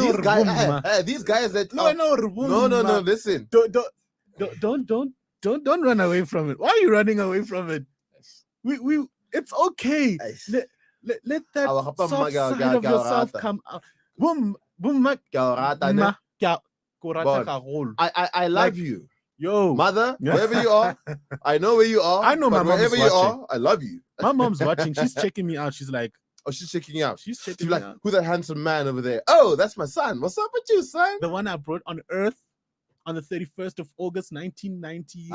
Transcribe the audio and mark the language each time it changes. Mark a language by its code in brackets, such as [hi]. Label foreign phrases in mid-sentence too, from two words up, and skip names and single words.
[en] These guys, Rubumma. these guys that Luana, no, Rubumma. listen. Don't run away from it. Why are you running away from it? We it's okay. Let that Our papa soft maga- side ga- of ga- yourself [st] rata. [en] come out. Boom, boom, ma, [st] Ke a o rata, ne? ma, ke ko rata Bon. haholo. [en] I love Like- you, Yo, mother, wherever you are. I know where you are. I know but my mom is wherever you watching. are, I love you. my mom's watching. She's checking me out. She's like, Oh, she's checking you out. she's checking She's me like, out. who's that handsome man over there? Oh, that's my son. What's up with you, son? The one I brought on Earth on the 31st of August, 1990.